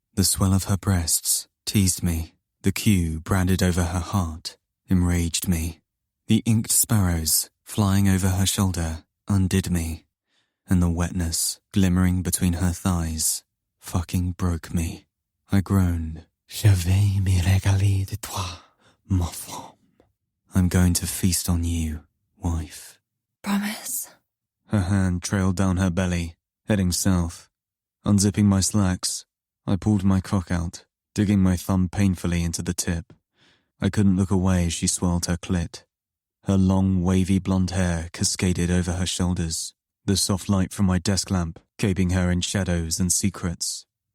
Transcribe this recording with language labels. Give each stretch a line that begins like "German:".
English: The swell of her breasts teased me. The Q branded over her heart enraged me. The inked sparrows flying over her shoulder undid me, and the wetness glimmering between her thighs fucking broke me. I groaned.
French: "Je vais me régaler de toi, ma femme."
English: I'm going to feast on you, wife. Promise? Her hand trailed down her belly, heading south. Unzipping my slacks, I pulled my cock out, digging my thumb painfully into the tip. I couldn't look away as she swirled her clit. Her long, wavy blonde hair cascaded over her shoulders, the soft light from my desk lamp caping her in shadows and secrets.